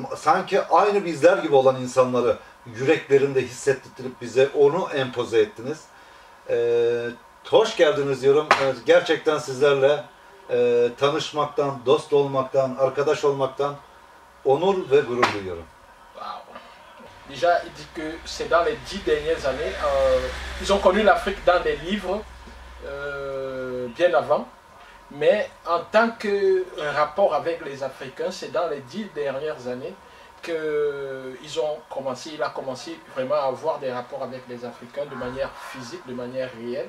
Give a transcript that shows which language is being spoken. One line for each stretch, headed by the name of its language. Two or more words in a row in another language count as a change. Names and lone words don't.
Turkish: Sanki aynı bizler gibi olan insanları yüreklerinde hissettirip bize onu empoze ettiniz. Hoş geldiniz diyorum. Gerçekten sizlerle tanışmaktan, dost olmaktan, arkadaş olmaktan onur ve gurur duyuyorum. Wow.
French: Déjà, il dit que c'est dans les 10 dernières années, ils ont connu l'Afrique dans des livres bien avant, mais en tant que rapport avec les Africains, c'est dans les 10 dernières années il a commencé vraiment à avoir des rapports avec les Africains de manière physique, de manière réelle.